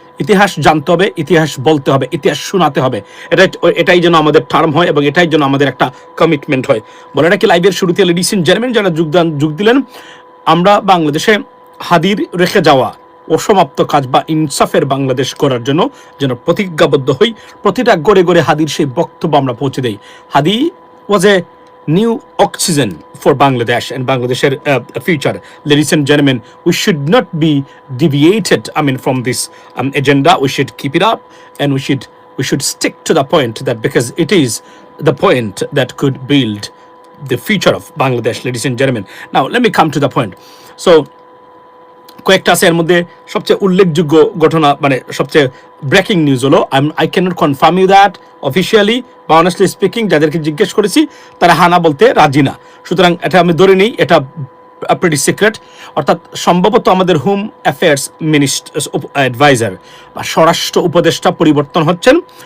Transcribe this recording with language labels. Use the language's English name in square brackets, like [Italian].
[Bangla] ইতিহাস জানতে হবে, ইতিহাস বলতে হবে, ইতিহাস শোনাতে হবে। এটাই যেন আমাদের টার্ম হয় এবং এটাই যেন আমাদের একটা কমিটমেন্ট হয়। বলে নাকি লাইভের শুরুতে [English] ladies and gentleman [Bangla] যারা যোগ দিলেন, আমরা বাংলাদেশে হাদির রেখে যাওয়া অসমাপ্ত কাজ বা ইনসাফের বাংলাদেশ করার জন্য যেন প্রতিজ্ঞাবদ্ধ হই। প্রতিটা গড়ে গড়ে হাদির সেই বক্তব্য আমরা পৌঁছে দেই। [English] Hadi was a new oxygen for Bangladesh and Bangladesh's future. Ladies and gentlemen, we should not be deviated, from this agenda. We should keep it up, and we should stick to the point, that because it is the point that could build the future of Bangladesh, ladies and gentlemen. Now, let me come to the point. [Bangla] So, কয়েকটা আছে, এর মধ্যে সবচেয়ে উল্লেখযোগ্য ঘটনা, মানে সবচেয়ে breaking news হলো, [English] I cannot confirm you that officially [Bangla] বা [English] honestly speaking, [Bangla] যাদেরকে জিজ্ঞেস করেছি তারা হানা বলতে রাজি না। সুতরাং এটা আমি ধরে নিই এটা প্রিটি সিক্রেট। অর্থাৎ সম্ভবত আমাদের হোম অ্যাফেয়ার্স অ্যাডভাইজার বা স্বরাষ্ট্র উপদেষ্টা পরিবর্তন হচ্ছেন।